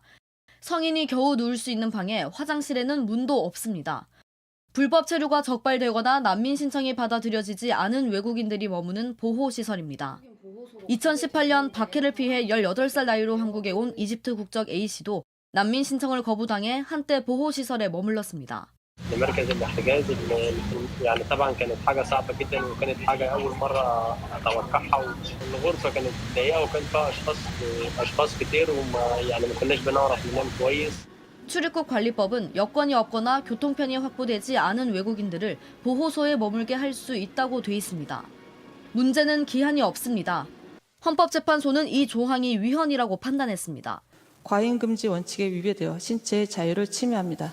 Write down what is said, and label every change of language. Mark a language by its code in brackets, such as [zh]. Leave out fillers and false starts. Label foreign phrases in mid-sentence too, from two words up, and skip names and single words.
[ko] 성인이 겨우 누울 수 있는 방에 화장실에는 문도 없습니다. 불법 체류가 적발되거나 난민 신청이 받아들여지지 않은 외국인들이 머무는 보호시설입니다. 2018년 박해를 피해 18살 나이로 한국에 온 이집트 국적 A씨도 난민 신청을 거부당해 한때 보호시설에 머물렀습니다. [ar] لمركز الاحتجاز يعني طبعا كانت حاجه صعبه جدا وكانت حاجه اول مره اتوقعها والغرفه كانت ضيقه وكان فيها اشخاص كتير وما يعني ما كناش بنعرف ننام كويس. [ko] 출입국 관리법은 여권이 없거나 교통편이 확보되지 않은 외국인들을 보호소에 머물게 할 수 있다고 돼 있습니다. 문제는 기한이 없습니다. 헌법재판소는 이 조항이 위헌이라고 판단했습니다. 과잉 금지 원칙에 위배되어 신체의 자유를 침해합니다.